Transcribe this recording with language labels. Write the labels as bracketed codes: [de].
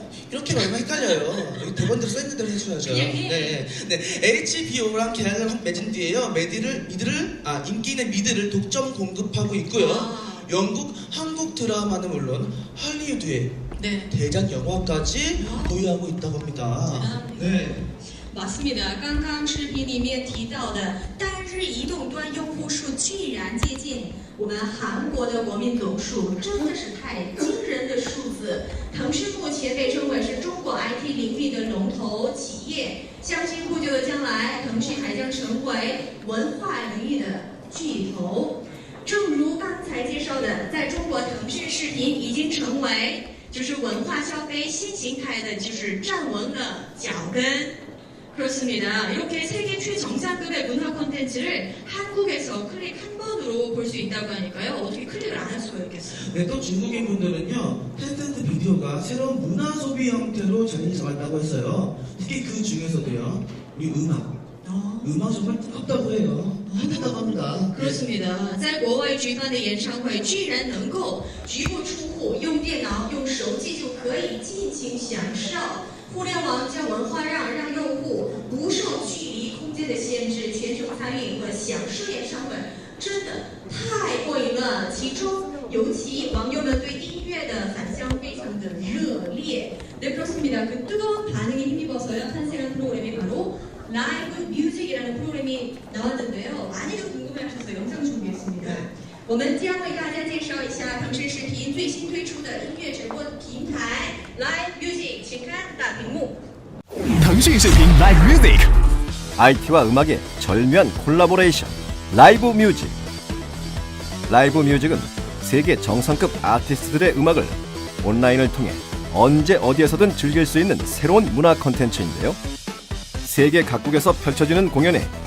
[ko] 이렇게 말하면 헷갈려요. 여기 대본대로 써있는 대로 해줘야죠. 그냥 해. 네. HBO랑 계약을 맺은 뒤에요. 인기 있는 미드를 독점 공급하고 있고요. 영국, 한국 드라마는 물론 할리우드의 네. 대작 영화까지 보유하고 있다고 합니다. 네. 맞습니다 [zh] 刚刚视频里面提到的单日移动端用户数居然接近我们韩国的国民总数，真的是太惊人的数字。腾讯目前被称为是中国 IT 领域的龙头企业，相信不久的将来，腾讯还将成为文化领域的巨头。正如刚才介绍的，在中国腾讯视频已经成为就是文化消费新形态的就是站稳了脚跟。 [ko] 그렇습니다. 이렇게 세계 최정상급의 문화 콘텐츠를 한국에서 클릭 한 번으로 볼 수 있다고 하니까요. 어떻게 클릭을 안 할 수가 있겠어요. 네, 또 중국인 분들은요, 텐센트 비디오가 새로운 문화 소비 형태로 자리 잡았다고 했어요. 특히 그 중에서도요, 우리 음악 정말 뜨겁다고 해요. 핫하다고 합니다. 그렇습니다. [zh] 在国外举办的演唱会居然能够足不出户，用电脑、用手机就可以尽情享受。互联网将文化让用户不受距离、空间的限制，全球参与和享受演唱会，真的太过瘾了。其中，尤其网友们对音乐的反响非常的热烈。 [ko] 네, 그렇습니다. 그 뜨거운 반응에 힘입어서요 탄생한 프로그램이 바로 라이브 뮤직이라는 프로그램이 나왔는데요. 많이들 궁금해하셔서 영상 준비했습니다. [zh] 我们将为大家介绍一下腾讯视频最新推出的音乐直播平台 Live Music， 请看大屏幕。腾讯视频 Live Music， [ko] IT와 음악의 절묘한 콜라보레이션, 라이브 뮤직. 라이브 뮤직은 세계 정상급 아티스트들의 음악을 온라인을 통해 언제 어디에서든 즐길 수 있는 새로운 문화 콘텐츠인데요. 세계 각국에서 펼쳐지는 공연에